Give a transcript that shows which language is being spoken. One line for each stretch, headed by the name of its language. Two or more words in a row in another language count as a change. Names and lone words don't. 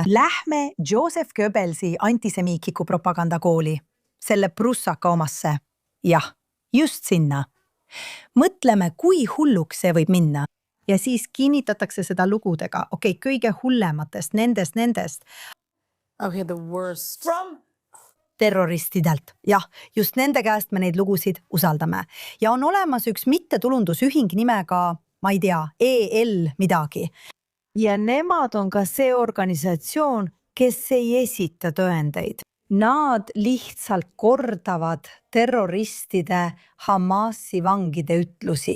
Estonian: Lähme Joseph Goebbelsi antisemiitliku propagandakooli, selle prussaka omasse. Jah, just sinna. Mõtleme, kui hulluks see võib minna. Ja siis kinnitatakse seda lugudega, kõige hullematest, nendest.
English: Okay, the worst. From?
Estonian: Terroristidelt. Jah, just nende käest me neid lugusid usaldame. Ja on olemas üks mittetulundusühing nimega, ma ei tea, EL midagi. Ja nemad on ka see organisatsioon, kes ei esita tõendeid. Nad lihtsalt kordavad terroristide Hamasi vangide ütlusi.